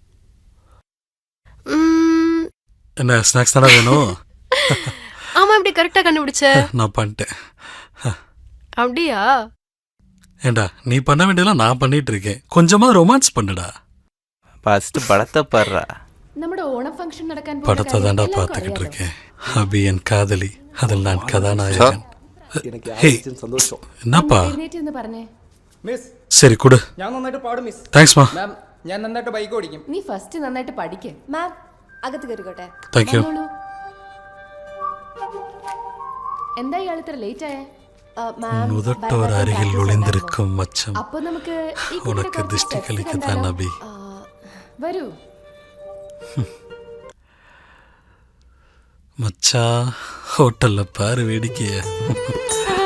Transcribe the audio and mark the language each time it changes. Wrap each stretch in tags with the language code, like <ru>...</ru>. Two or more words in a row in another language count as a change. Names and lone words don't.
<ta>என்ன ஸ்நாக்ஸ் தானே வேணும்? ஆமா, இப்படி கரெக்டா கண்டுபிடிச்ச. நான் பண்ணிட்டேன். அப்படியா? ஏண்டா நீ பண்ண வேண்டியதெல்லாம் நான் பண்ணிட்டு இருக்கேன். கொஞ்சமா ரொமான்ஸ் பண்ணுடா. ஃபர்ஸ்ட் படத்தை பாடுறா.</ta> <ml>നമ്മുടെ ഓണം ഫംഗ്ഷൻ നടക്കാൻ</ml> <ta>படத்தை தாண்டா பார்த்துக்கிட்டு இருக்கேன். அபி என் காதலி, அதில் நான் கதாநாயகன். ஹே என்னப்பா?</ta> <ml>എന്ന് പറഞ്ഞേ. മിസ്</ml> <ta>சரி கொடு.</ta> <ml>ഞാൻ നന്നായിട്ട് പാടും മിസ്.</ml> <ta>தேங்க்ஸ்மா.</ta> <ml>മാം ഞാൻ നന്നായിട്ട് ബൈക്ക് ഓടിക്കും. നീ ഫസ്റ്റ് നന്നായിട്ട് പഠിക്ക്. മാം അകത്ത് കയറിക്കോട്ടെ.</ml> <ta>தேங்க்யூ.</ta> <ml>വന്നോളൂ. എന്താ ഇയാൾ ഇത്ര ലേറ്റ് ആയേ? മാം</ml> <ta>உதட்டோர் அருகில் ஒளிந்திருக்கும் மச்சம்</ta> <ml>അപ്പൊ നമുക്ക് ഈ കുട്ടിയുടെ</ml> <ta>உனக்கு</ta> <ml>കുറച്ച്</ml> <ta>திஷ்டி steps கழிக்கத்தான்</ta> <ml>കണ്ടാലോ?</ml> <ta>அபி.</ta> <ml>വരൂ.</ml> <ta>மச்சா ஹோட்டல்ல பாரு வேடிக்கைய.</ta>